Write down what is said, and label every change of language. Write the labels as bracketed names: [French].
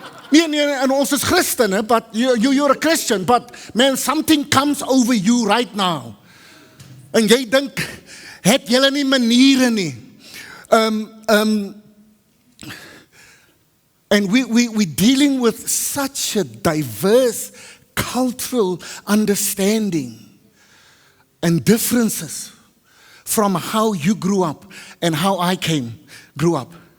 [Afrikaans] Nee, en ons is Christene, [English] but you're a Christian, but man, something comes over you right now. [Afrikaans] En jy dink, het julle nie maniere nie. [English] And we're dealing with such a diverse cultural understanding and differences from how you grew up and how I grew up.